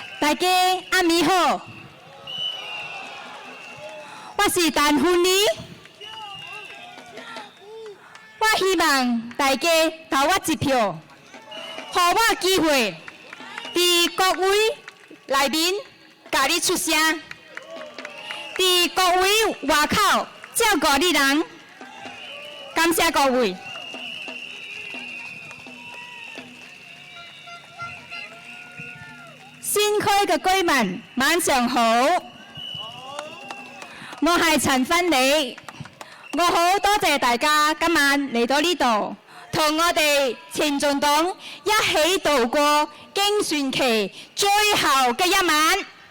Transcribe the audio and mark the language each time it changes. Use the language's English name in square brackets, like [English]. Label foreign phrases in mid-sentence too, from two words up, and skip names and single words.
[Min Nan Chinese] 大家暗暝好，我是陈芬妮，我希望大家投我一票，给我机会，在各位内面甲你出声，在各位外口照顾你人，感谢各位。 [Cantonese] 新開嘅居民晚上好，我係陳芬妮，我好多謝大家今晚嚟到呢度，同我哋前進黨一起度過競選期最後嘅一晚。